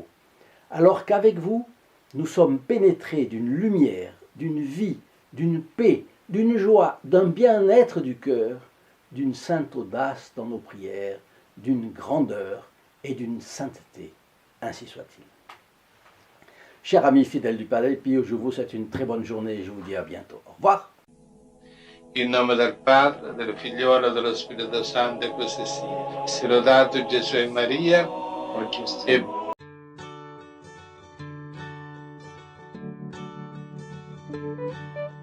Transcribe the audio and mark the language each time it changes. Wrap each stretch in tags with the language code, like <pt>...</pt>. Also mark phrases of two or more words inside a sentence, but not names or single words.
<fr>Alors qu'avec vous, nous sommes pénétrés d'une lumière, d'une vie, d'une paix, d'une joie, d'un bien-être du cœur, d'une sainte audace dans nos prières, d'une grandeur et d'une sainteté. Ainsi soit-il. Chers amis fidèles du Padre Pio, je vous souhaite une très bonne journée et je vous dis à bientôt. Au revoir.</fr> <it>In nome del Padre, del Figliolo e dello Spirito Santo, e così sia. Sia lodato Gesù e Maria, e</it>